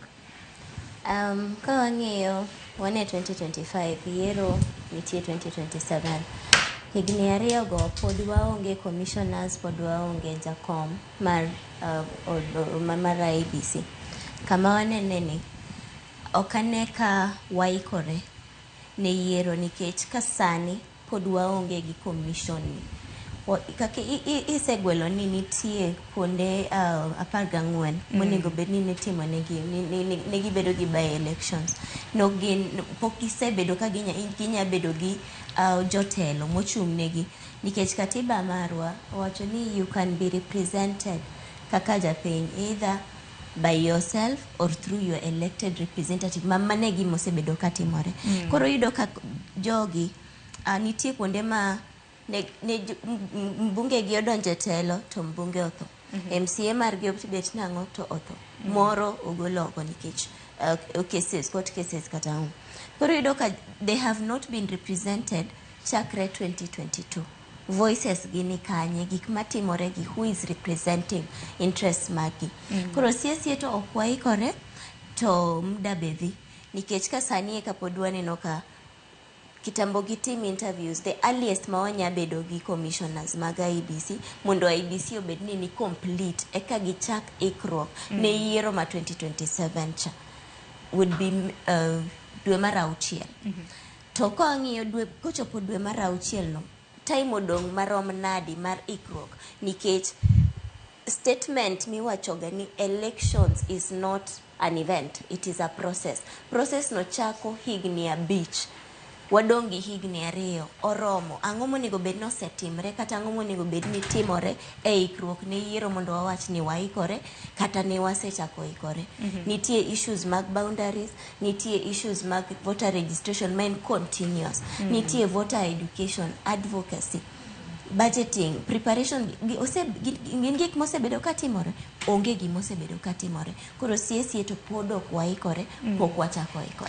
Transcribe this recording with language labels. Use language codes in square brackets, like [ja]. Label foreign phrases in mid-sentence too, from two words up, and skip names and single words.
[luo] Ka wang'iyo wane 2025 yiero nitie 2027 higni ariyo go pod waonge commissioners pod waonge jakom mar IEBC kama wanene ni okane ka waikore ne yiero nikech ka sani pod waonge gi commission ni kaka isegwelo ni nitie kuonde 14 monego bed ni nitimo negi bedo gi [en] by elections [luo] no gin pok isebedo ka ginya bedo gi jotelo mochung' negi nikech katiba marwa wacho ni [en] you can be represented [luo] kaka japiny [en] either by yourself or through your elected representative [luo] mamane gi mosebedo katimore koro yudo ka jogi nitie kuonde ma ne mbunge gi odonje telo to mbunge otho MCA mar gi obet nango to otho moro ogologo nikech [en] court cases [luo] kata koro yudo ka [en] they have not been represented [luo] chakre 2022 voices gi ni kanye gik matimore gi [en] who is representing interests [luo] magi koro siesi to okwaikore to muda bedhi nikech ka sani ka podwa neno ka kitambo gi [en] team interviews [luo] the earliest mawanya bedo gi commissioners mag IEBC mondo IEBC obed ni complete eka gichak ikruok ne yiero ma 2027 cha [en] would be [luo] dwe mar auchiel to ka ng'iyo dwe kochopo dwe mar auchiel no time odong marom nadi mar ikruok nikech statement miwachoga ni [en] elections is not an event, it is a process [luo] no chako higni abich wadongi higni ariyo oromo ang'o monego bed no setimre kata ang'o monego bed ni timore e ikruok ne yiero mondo wawach ni waikore kata ne wasechako ikore nitie issues mag boundaries nitie issues mag [en] voter registration [luo] main continuous nitie [en] voter education advocacy budgeting preparation [luo] gin gik mosebedo katimore onge gimosebedo katimore koro siesi to podo kwaikore pok wachako ikore